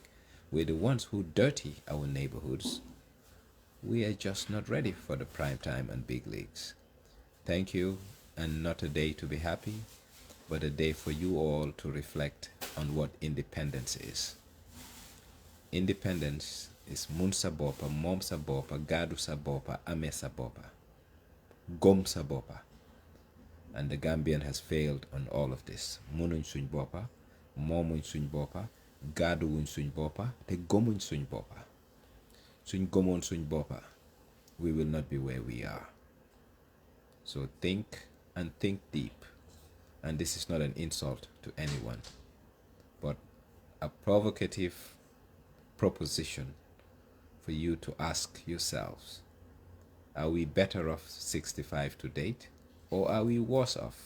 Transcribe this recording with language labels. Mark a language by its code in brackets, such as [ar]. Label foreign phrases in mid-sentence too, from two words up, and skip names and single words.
[en] We're the ones who dirty our neighborhoods. We are just not ready for the prime time and big leagues. Thank you, and not a day to be happy, but a day for you all to reflect on what independence is. Independence is [wo] mun sa bopa, mom sa bopa, [en] gadu sa bopa, ame sa bopa, gom sa bopa. And the Gambian has failed on all of this. [wo] Munuñ suñ bopa, momuñ suñ bopa, gaduwuñ suñ bopa, te gomuñ suñ bopa. Suñ gomon suñ bopa, [en] we will not be where we are. So think and think deep. And this is not an insult to anyone, but a provocative proposition for you to ask yourselves, are we better off 65 to date, or are we worse off?